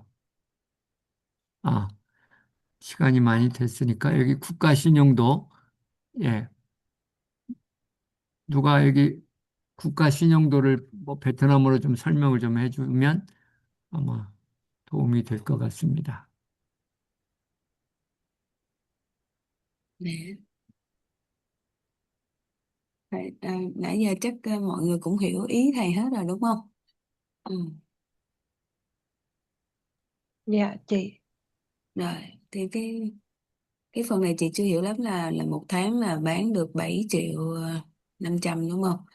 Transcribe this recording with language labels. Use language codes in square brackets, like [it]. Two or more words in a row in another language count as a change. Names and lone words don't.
[ko] 아, 시간이 많이 됐으니까 여기 국가신용도 예, 누가 여기 국가신용도를 뭐 베트남어로 좀 설명을 좀 해주면 아마 도움이 될 것 같습니다. [vi] Nè, nãy giờ chắc mọi người cũng hiểu ý thầy hết rồi đúng không? Ừ. Dạ chị. Rồi, thì cái phần này chị chưa hiểu lắm là một tháng là bán được 7 triệu 500 đúng không?